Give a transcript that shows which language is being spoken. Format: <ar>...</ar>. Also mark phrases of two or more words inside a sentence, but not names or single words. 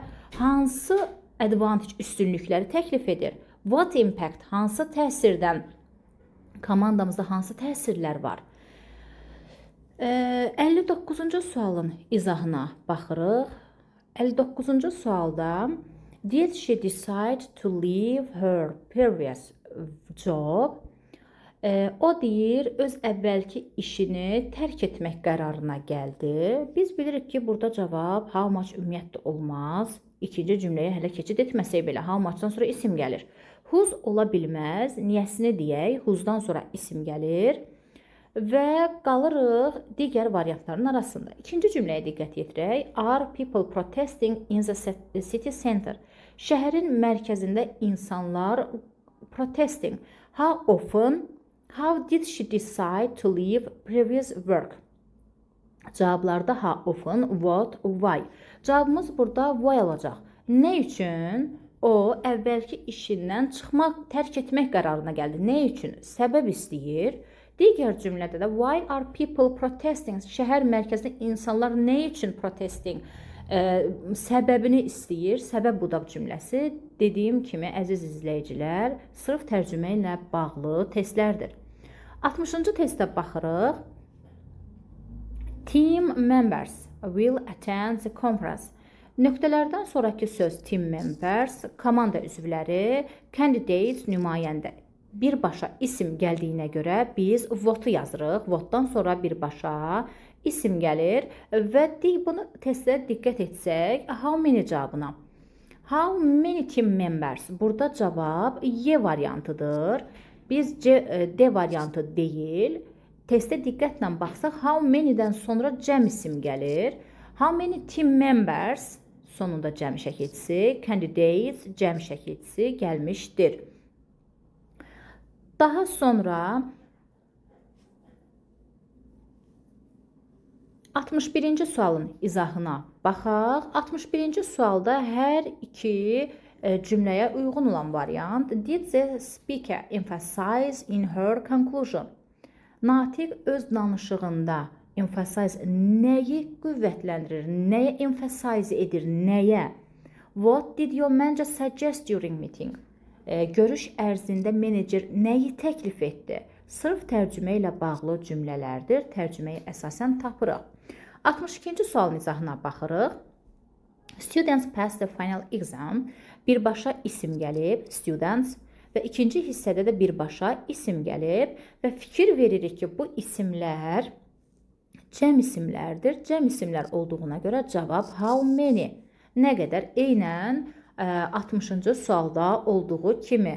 <az>Hansı advantage üstünlükləri təklif edir?</az> <en>What impact?</en> <az>Hansı təsirdən komandamızda hansı təsirlər var? 59-cu sualın izahına baxırıq.</az> <en>59-cu sualda did she decide to leave her previous job?</en> <az>O deyir, öz əvvəlki işini tərk etmək qərarına gəldi. Biz bilirik ki, burada cavab</az> <en>how much</en> <az>ümumiyyətlə olmaz. İkinci cümləyə hələ keçid etməsək belə</az> <en>how muchdan</en> <az>sonra isim gəlir. Whose ola bilməz. Niyəsini deyək, whosedan sonra isim gəlir. Və qalırıq digər variantların arasında. İkinci cümləyə diqqət yetirək.</az> <en>Are people protesting in the city center?</en> <az>Şəhərin mərkəzində insanlar protesting.</az> <en>How often? How did she decide to leave previous work? Cavablarda how often, what, why.</en> <az>Cavabımız burada why olacaq. Nə üçün? O əvvəlki işindən çıxmaq, tərk etmək qərarına gəldi. Nə üçün? Səbəb istəyir. Digər cümlədə də</az> <en>why are people protesting?</en> <az>Şəhər mərkəzində insanlar nə üçün protesting? Səbəbini istəyir. Səbəb budaq cümləsi dediyim kimi əziz izləyicilər, sırf tərcümə ilə bağlı testlərdir. 60-cı testə baxırıq.</az> <en>Team members will attend the conference.</en> <az>Nöqtələrdən sonraki söz</az> <en>team members,</en> <az>komanda üzvləri, candidates nümayəndə. Birbaşa isim gəldiyinə görə biz vote yazırıq. Votedan sonra birbaşa isim gəlir və bunu testdə diqqət etsək,</az> <en>how many</en> <az>cavabına.</az> <en>How many team members?</en> <az>Burada cavab Y variantıdır. Biz D variantı deyil. Testdə diqqətlə baxsaq,</az> <en>how many-dən</en> <az>sonra cəm isim gəlir.</az> <en>How many team members?</en> <az>Sonunda cəm şəkilçisi, candidates cəm şəkilçisi gəlmişdir. Daha sonra 61-ci sualın izahına baxaq. 61-ci sualda hər iki cümləyə uyğun olan variant</az> <en>did the speaker emphasize in her conclusion?</en> <az>Natiq öz danışığında emphasize nəyi qüvvətləndirir, nəyə emphasize edir, nəyə?</az> <en>What did your manager suggest during meeting?</en> <az>Görüş ərzində menecer nəyi təklif etdi? Sırf tərcümə ilə bağlı cümlələrdir. Tərcüməyi əsasən tapırıq. 62-ci sualın izahına baxırıq.</az> <en>Students passed the final exam.</en> <az>Birbaşa isim gəlib, students. Və ikinci hissədə də birbaşa isim gəlib. Və fikir veririk ki, bu isimlər cəm isimlərdir. Cəm isimlər olduğuna görə cavab</az> <en>how many?</en> <az>Nə qədər? Eynən 60-cı sualda olduğu kimi.</az>